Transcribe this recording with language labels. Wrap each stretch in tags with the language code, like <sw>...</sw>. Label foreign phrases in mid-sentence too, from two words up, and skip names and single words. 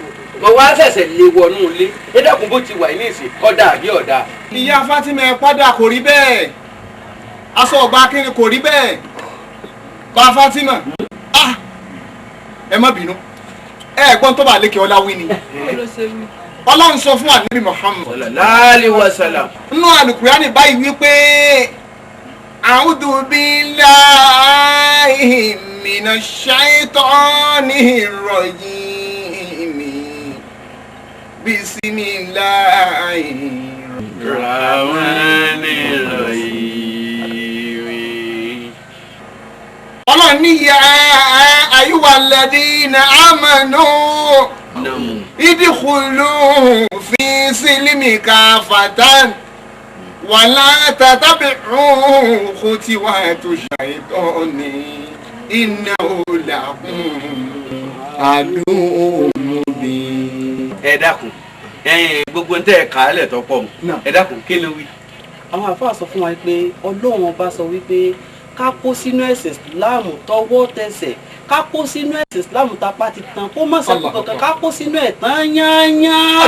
<yo>mo wá ṣẹ̀ṣẹ̀ lé wọnú ilé ẹ dákun bó ti wà ní ìsìn kọ́dà àbí ọ̀dà. ìyá Fátímà ẹ padà kò rí bẹ́ẹ̀ aṣọ ọgbà akínrin kò rí bẹ́ẹ̀ bá Fátímà ẹ má bínú ẹ̀gbọ́n tó bá lékè ọlá wí ni ọlọ́run sọ fún ànábì Muhammad</yo> <ar>صلى الله عليه وسلم</ar> <yo>nínú àlùkùránì báyìí wípé</yo> <ar>أعوذ بالله من الشيطان الرجيم بسم الله الرحيم.</ar> <yo>ọlọ́run ní</yo> <ar>يا أيها الذين آمنوا ادخلوا في السلم كافة ولا تتبعوا خطوات الشيطان إنه لكم عدو مبين.</ar> <yo>ẹ dákun gbogbo ń tẹ ẹ kà á lẹ̀ tọ́pọ̀ mu ẹ dákun kí ló wí. àwọn àfáà sọ fún wa pé ọlọ́run ọba sọ wípé ká kó sínú ẹ̀sìn ìsìláàmù tọwọ́ tẹsẹ̀ ká kó sínú ẹ̀sìn ìsìláàmù tapá ti tán kó má sẹ́kù kankan ká kó sínú ẹ̀ tán yányán.</yo>